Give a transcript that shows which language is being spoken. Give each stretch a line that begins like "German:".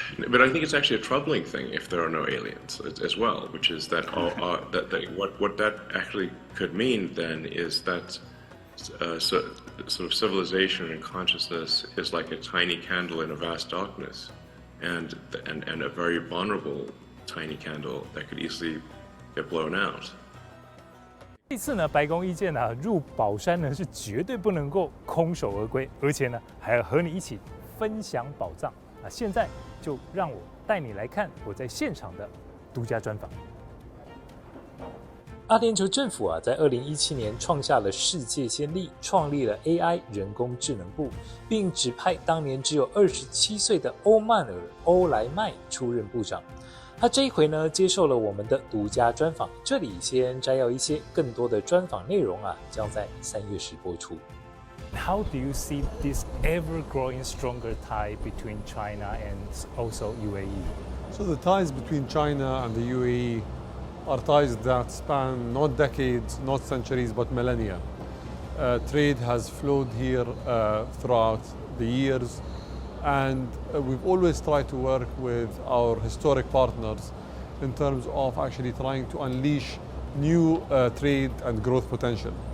English: But I think it's actually a troubling thing if there are no aliens as well, which is that what that actually could mean then is that sort of civilization and consciousness is like a tiny candle in a vast darkness, and a very vulnerable tiny candle that could easily get blown out.
Chinese: 这次呢，白宫意见呢入宝山呢是绝对不能够空手而归，而且呢还要和你一起分享宝藏。现在就让我带你来看我在现场的独家专访。阿联酋政府啊，在2017年创下了世界先例，创立了 AI 人工智能部，并指派当年只有27岁的欧曼尔·欧莱麦出任部长。他这一回呢，接受了我们的独家专访。这里先摘要一些更多的专访内容啊，将在3月10播出。
English: How do you see this ever-growing stronger tie between China and also UAE? So the ties between China and the UAE are ties that span not decades, not centuries, but millennia. Trade has flowed here throughout the years, and we've always tried to work with our historic partners in terms of actually trying to unleash new trade and growth potential.